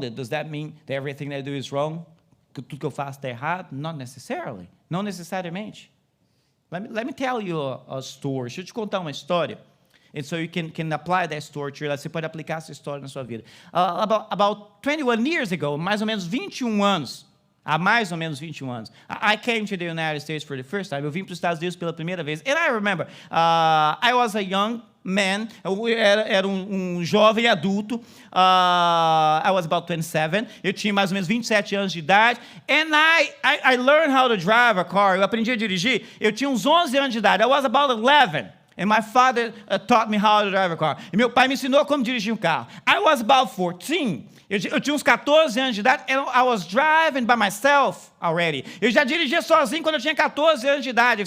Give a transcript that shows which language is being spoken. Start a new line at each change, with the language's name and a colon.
English: Does that mean that everything I do is wrong?
Portuguese: Que tudo que eu faço está errado?
English: Not necessarily.
Portuguese: Não necessariamente.
English: Let me tell you a story.
Portuguese: Deixa eu te contar uma história.
English: And so you can apply that story to your life.
Portuguese: Você pode aplicar essa história na sua vida.
English: About 21 years ago,
Portuguese: mais ou menos 21 anos. Há mais ou menos 21 anos.
English: I came to the United States for the first time.
Portuguese: Eu vim para os Estados Unidos pela primeira vez.
English: And I remember, I was a young man.
Portuguese: Eu era jovem adulto.
English: I was about 27.
Portuguese: Eu tinha mais ou menos 27 anos de idade.
English: And I learned how to drive a car.
Portuguese: Eu aprendi a dirigir. Eu tinha uns 11 anos de idade.
English: I was about 11. And my father taught me how to drive a car.
Portuguese: E meu pai me ensinou como dirigir um carro.
English: I was about 14.
Portuguese: Eu tinha uns 14 anos de idade,
English: and I was driving by myself already.
Portuguese: Eu já dirigia sozinho quando eu tinha 14 anos de idade.